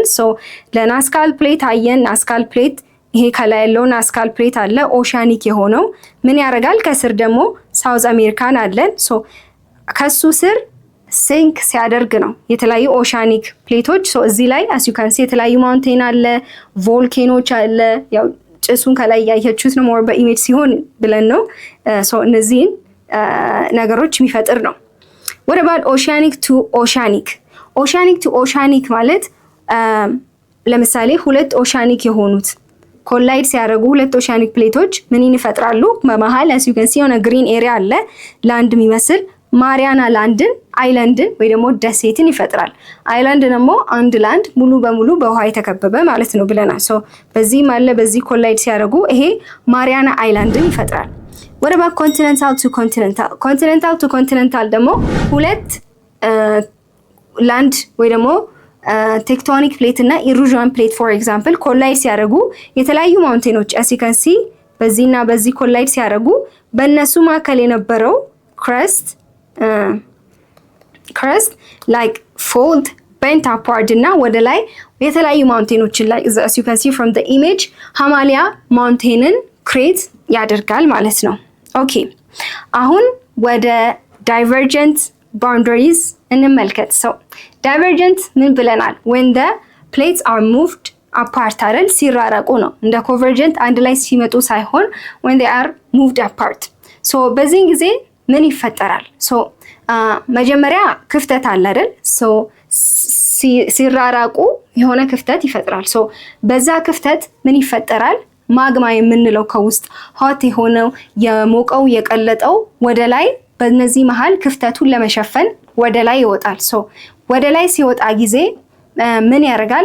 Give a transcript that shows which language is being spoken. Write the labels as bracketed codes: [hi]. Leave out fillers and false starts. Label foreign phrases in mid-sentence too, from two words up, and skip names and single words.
[am] ሶ ለናስካል ፕሌት አየን። ናስካል ፕሌት ይሄ ከላይ ያለው ናስካል ፕሌት አለ ኦሺያኒክ የሆነው ምን ያደርጋል? ከስር ደግሞ ሳውዝ አሜሪካን አለን። ሶ ከሱ ስር ሲንክ ሲያደርግ ነው የተለያዩ ኦሻኒክ ፕሌቶች። ሶ እዚህ ላይ [en] as you can see [am] የተለያዩ ማውንቴን አለ፣ ቮልኬኖች አለ። ያው ጭሱን ከላይ ያያችሁት ነው ሞር በኢሜጅ ሲሆን ብለን ነው። ሶ እነዚህን ነገሮች የሚፈጥር ነው። [en] what about oceanic to oceanic? oceanic to oceanic [am] ማለት ለምሳሌ ሁለት ኦሻኒክ የሆኑት ኮላይድ ሲያደርጉ ሁለት ኦሻኒክ ፕሌቶች ምን ይፈጥራሉ? በመሃል [en] as you can see [am] የሆነ [en] green area [am] አለ፣ ላንድ የሚመስል ማሪያና ላንድን አይላንድን ወይ ደግሞ ደሴትን ይፈጥራል። አይላንድ ደግሞ አንድ ላንድ ሙሉ በሙሉ በውሃ የተከበበ ማለት ነው ብለናል። ሶ በዚህ ማለት በዚህ ኮላይድ ሲያደርጉ ይሄ ማሪያና አይላንድን ይፈጥራል። [en] what about continental to continental? continental to continental [am] ደግሞ ሁለት ላንድ ወይ ደግሞ [en] tectonic plate [am] እና [en] erosion plate for example collide [am] ሲያደርጉ የተለያዩ ማውንቴኖች [en] as you can see [am] በዚህና በዚህ ኮላይድ ሲያደርጉ በእነሱ መካከል የነበረው [en] crust like fold bent upward [am] እና ወደ ላይ የተለያዩ ማውንቴኖችን ላይ [en] as you can see from the image [am] ሃማሊያ ማውንቴንን ክሬት ያደርጋል ማለት ነው። ኦኬ አሁን ወደ [en] divergent boundaries [am] እንመልከት። [en] so divergent [am] ምን ብለናል? [en] when the plates are moved apart [am] አይደል? ሲራራቁ ነው። እንደ convergent አንድ ላይ ሲመጡ ሳይሆን [en] when they are moved apart። [am] so በዚህ ጊዜ ምን ይፈጠራል? so መጀመሪያ ክፍተት አለ አይደል? so ሲራራቁ የሆነ ክፍተት ይፈጥራል። so በዛ ክፍተት ምን ይፈጠራል? ማግማ የምንለው ከውስጥ ሆት የሆነው የሞቀው የቀለጠው ወደ ላይ በእነዚህ መሃል ክፍተቱን ለመሸፈን ወደ ላይ ይወጣል። ሶ ወደ ላይ ሲወጣ ጊዜ ምን ያደርጋል?